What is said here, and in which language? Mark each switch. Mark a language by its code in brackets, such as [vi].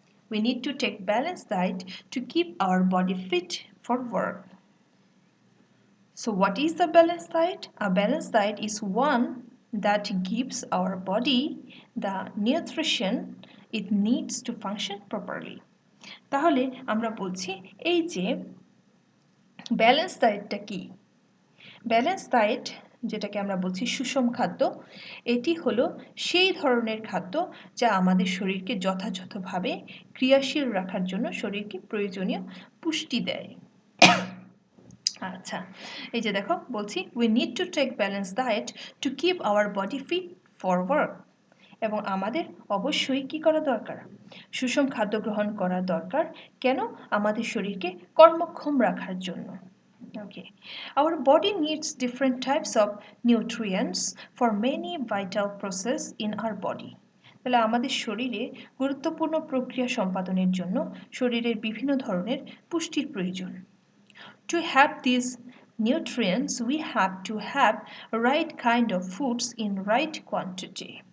[en] We need to take balanced diet to keep our body fit for work. So what is the balanced diet? A balanced diet is one that gives our body the nutrition it needs to function properly. [bn] তাহলে আমরা বলছি এই যে balance ডায়েটটা কি balance diet যেটাকে আমরা বলছি সুষম খাদ্য এটি হলো সেই ধরনের খাদ্য যা আমাদের শরীরকে যথাযথভাবে ক্রিয়াশীল রাখার জন্য শরীরকে প্রয়োজনীয় পুষ্টি দেয় আচ্ছা এই যে দেখো বলছি [en] we need to take balanced diet to keep our body fit for work [bn] এবং আমাদের অবশ্যই কি করা দরকার সুষম খাদ্য গ্রহণ করা দরকার কেন আমাদের শরীরকে কর্মক্ষম রাখার জন্য [en] Okay. Our body needs different types of nutrients for many vital process in our body. [bn] তাহলে আমাদের শরীরে গুরুত্বপূর্ণ প্রক্রিয়া সম্পাদনের জন্য শরীরের বিভিন্ন ধরনের পুষ্টির প্রয়োজন [en] To have these nutrients, we have to have right kind of foods in right quantity.